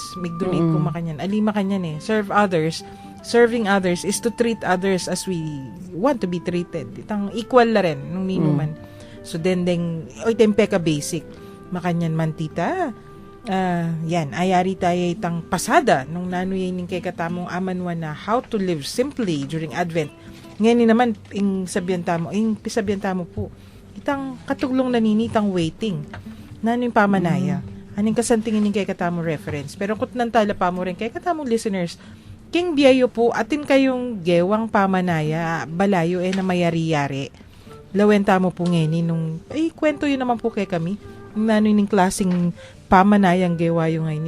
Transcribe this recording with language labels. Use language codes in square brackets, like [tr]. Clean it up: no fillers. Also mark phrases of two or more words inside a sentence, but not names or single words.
[pam] May donate ko makanyan. Alima kanyan [en] Serve others. Serving others is to treat others as we want to be treated. [pam] Itang equal la rin nung ninuman. [en] So then, [pam] tempe ka basic. Makanyan man tita. Yan, ayari tayo itang pasada nung nanuyin kay katamong amanwa na [en] how to live simply during Advent. [pam] Ngayon naman, sabihan tamo po. Itang katuglong nanini, itang waiting. Nano yung pamanaya. Anong kasantingin kay katamong reference. Pero kung nantala pa mo rin kay katamong listeners, king biyayo po, atin kayong gewang pamanaya, balayo na mayari-yari. Lawenta mo po ngayon nung, kwento yun naman po kay kami. Nano yung klaseng pamanayang gewa yung ngayon.